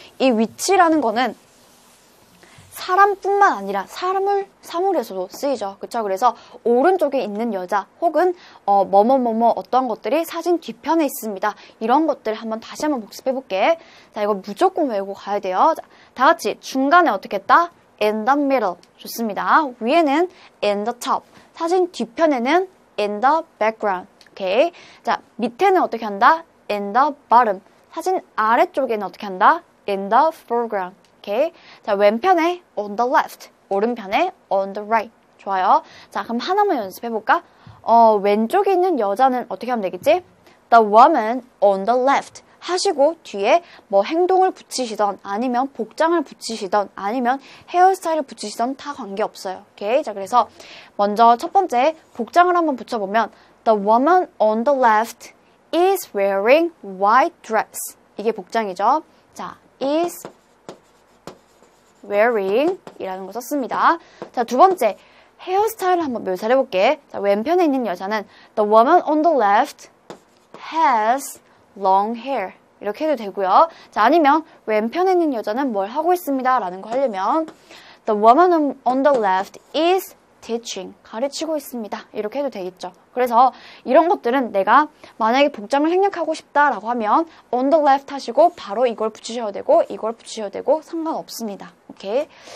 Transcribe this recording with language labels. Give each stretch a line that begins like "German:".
Korean: 이 위치라는 거는 사람뿐만 아니라 사물에서도 쓰이죠. 그쵸? 그래서 오른쪽에 있는 여자 혹은 뭐뭐뭐뭐 어떤 것들이 사진 뒤편에 있습니다. 이런 것들 다시 한번 복습해볼게. 자, 이거 무조건 외우고 가야 돼요. 자, 다 같이 중간에 어떻게 했다?
English: in the middle. 좋습니다. 위에는 in the top. 사진 뒤편에는 in the background.
Korean: 오케이. 자, 밑에는 어떻게 한다? in the bottom. 사진 아래쪽에는 어떻게 한다?
English: in the foreground. 오케이. 자, 왼편에 on the left, 오른편에 on the right.
Korean: 좋아요. 자, 그럼 하나만 연습해볼까? 왼쪽에 있는 여자는 어떻게 하면 되겠지? The woman on the left 하시고 뒤에 뭐 행동을 붙이시던 아니면 복장을 붙이시던 아니면 헤어스타일을 붙이시던 다 관계없어요. 오케이. 자, 그래서 먼저 첫 번째 복장을 한번 붙여보면 The woman on the left is wearing white dress. 이게 복장이죠. 자, is wearing 이라는 거 썼습니다. 자, 두 번째 헤어스타일을 한번 묘사를 해볼게.
English: 자, 왼편에 있는 여자는 The woman on the left has long hair 이렇게 해도 되고요.
Korean: 자, 아니면 왼편에 있는 여자는 뭘 하고 있습니다 라는 거 하려면 The woman on the left is teaching 가르치고 있습니다. 이렇게 해도 되겠죠. 그래서 이런 것들은 내가 만약에 복장을 생략하고 싶다라고 하면 on the left 하시고 바로 이걸 붙이셔도 되고 이걸 붙이셔도 되고 상관없습니다. 오케이.